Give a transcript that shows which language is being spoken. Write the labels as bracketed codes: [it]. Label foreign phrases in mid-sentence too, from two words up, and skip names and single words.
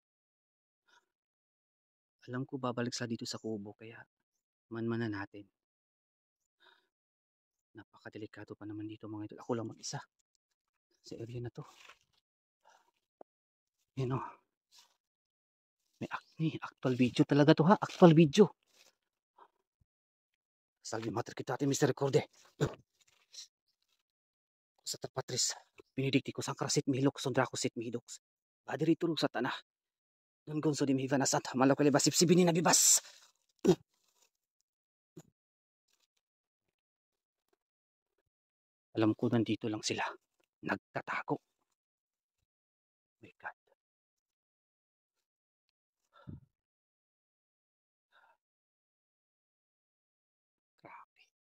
[tl] Alam ko babalik sila dito sa kubo kaya manmanan natin. Napakadelikado pa naman dito mga idol. Ako lang mag-isa sa area na to. Yan o. May [en] actual video [tl] talaga to ha. [en] Actual video. Salve mater kita ating Mr. Recorde. Sa terpatris. Pinidikti ko sang karasit mihilok. Sondra ko sit mihidok. Badiri turog sa tanah. Nun gonso di mihiva nasat. Malaw kali basip sibini na bibas. [tl] Alam ko nandito lang sila. Nagtatago. [en] My God. [tl] Grabe.